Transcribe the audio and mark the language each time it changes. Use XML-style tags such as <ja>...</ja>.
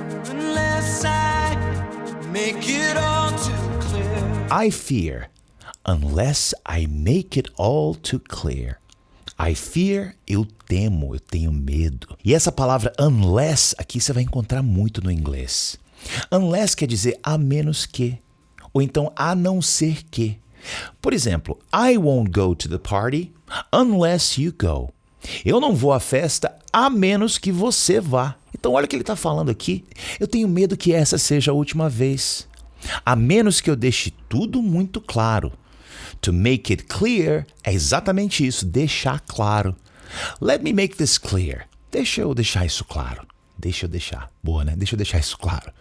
<en>Unless I make it all too clear. I fear, unless I make it all too clear. I fear,</en> <pt>eu temo, eu tenho medo. E essa palavra unless aqui você vai encontrar muito no inglês. Unless quer dizer a menos que, ou então a não ser que. Por exemplo,</pt> <en>I won't go to the party unless you go.</en> <pt>Eu não vou à festa a menos que você vá. Então olha o que ele está falando aqui. Eu tenho medo que essa seja a última vez. A menos que eu deixe tudo muito claro.</pt> <en>To make it clear</en> <pt>é exatamente isso, deixar claro.</pt> <en>Let me make this clear.</en> <pt>Deixa eu deixar isso claro. Deixa eu deixar. Boa, né? Deixa eu deixar isso claro.</pt>